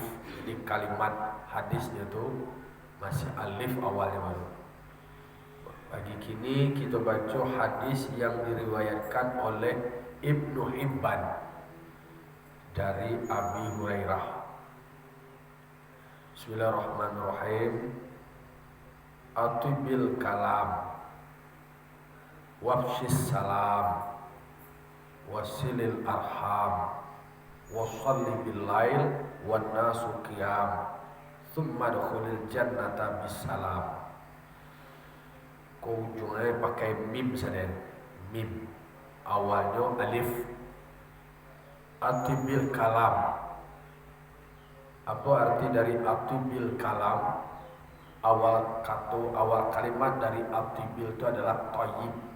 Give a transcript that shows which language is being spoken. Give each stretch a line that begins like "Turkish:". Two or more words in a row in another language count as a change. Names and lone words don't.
Indonesian: Jadi kalimat hadisnya itu masih alif awalnya baru. Pagi kini kita baca hadis yang diriwayatkan oleh Ibnu Hibban dari Abi Hurairah.
Arabic: بسم الله الرحمن الرحيم. أطب الكلام وأفش السلام وصل الأرحام وصل بالليل والناس قيام ثم ادخل الجنة بسلام.
Indonesian: Kau ujungnya pakai mim saja, mim awalnya alif.
Arabic: أطب الكلام,
Indonesian: apa arti dari
Arabic: أطب الكلام?
Indonesian: Awal kalimat dari atibil itu adalah thayyib.